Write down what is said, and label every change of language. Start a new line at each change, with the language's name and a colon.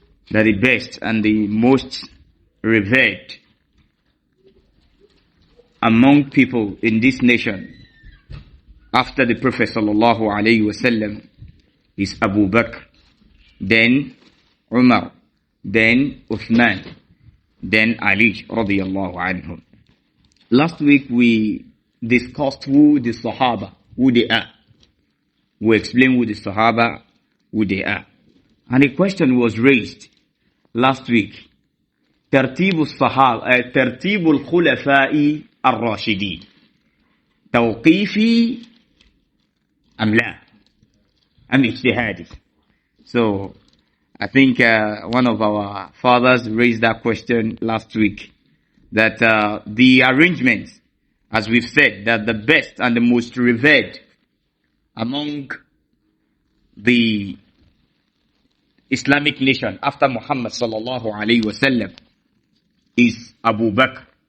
English: That the best and the most revered among people in this nation after the Prophet sallallahu alayhi wasallam is Abu Bakr, then Umar, then Uthmaan, then Ali radiyallahu anhu. Last week we discussed who the Sahaba, who they are. We explained who the Sahaba, who they are. And a question was raised last week.
Arabic: ترتيب الصحابة ترتيب الخلفاء الراشدين توقيفي أم لا أم اجتهادي.
English: So I think one of our fathers raised that question last week, that the arrangements, as we've said, that the best and the most revered among the Islamic nation after Muhammad sallallahu alayhi wasallam is Abu Bakr.